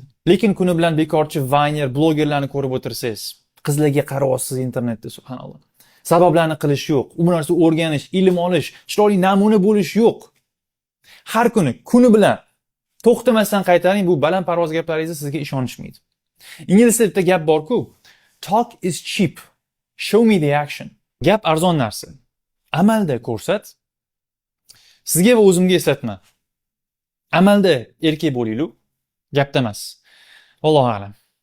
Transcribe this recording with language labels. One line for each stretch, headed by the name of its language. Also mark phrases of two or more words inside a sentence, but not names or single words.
Uzbek: Lekin kuni bilan bekorchi vayner, blogerlarni ko'rib o'tirsangiz, qizlarga qarayapsiz internetda, subhanalloh. Sabablarni qilish yo'q, u narsa o'rganish, ilm olish, chiroyli namuna bo'lish yo'q. Har kuni bilan to'xtamasdan qaytaring, bu balandparvoz gaplaringizni sizga ishonishmaydi. Ingliz tilida bitta gap bor-ku,
English: talk is cheap, show me the action.
Uzbek: Gap arzon narsa. Amalda ko'rsat. Sizga va o'zimga eslatma. Amalda erkak bo'linglar, gapda emas.
Arabic: الله أعلم.